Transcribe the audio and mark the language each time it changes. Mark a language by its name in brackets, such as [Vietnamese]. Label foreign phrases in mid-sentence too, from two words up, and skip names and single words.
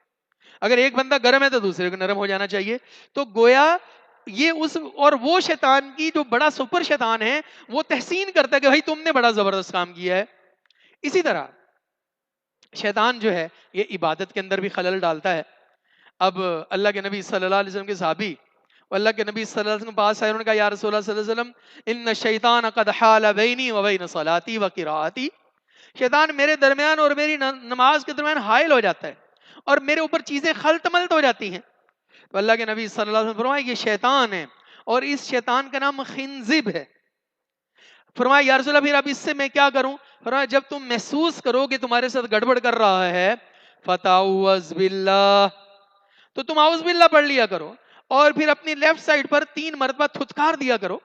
[Urdu] اگر ایک بندہ گرم ہے تو دوسرے کو نرم ہو جانا چاہیے. تو گویا یہ اور وہ شیطان کی جو بڑا سپر شیطان ہے وہ تحسین کرتا ہے کہ بھائی تم نے بڑا زبردست کام کیا ہے. اسی طرح شیطان جو ہے یہ عبادت کے اندر بھی خلل ڈالتا ہے. اب اللہ کے نبی [Arabic] صلی اللہ علیہ وسلم [Urdu] کے صحابی اللہ کے نبی [Arabic] صلی اللہ علیہ وسلم [Urdu] کے پاس آئے، انہوں نے کہا [Arabic] یا رسول اللہ صلی اللہ علیہ وسلم ان الشیطان قد حال بینی و بین صلاتی و قراءتی، [Urdu] شیطان میرے درمیان اور میری نماز کے درمیان حائل ہو جاتا ہے اور میرے اوپر چیزیں خلط ملط ہو جاتی ہیں. تو اللہ کے نبی [Arabic] صلی اللہ علیہ وسلم [Urdu] فرمایا یہ شیطان ہے اور اس شیطان کا نام خنزب ہے. فرمایا [Arabic] یا رسول اللہ [Urdu] پھر اب اس سے میں کیا کروں؟ فرمایا جب تم محسوس کرو کہ تمہارے ساتھ گڑبڑ کر رہا ہے [Arabic] فتعوذ باللہ، [Urdu] تو تم [Arabic] اعوذ باللہ [Urdu] پڑھ لیا کرو اور پھر اپنی [English] left side [Urdu] پر 3 مرتبہ تھتکار دیا کرو.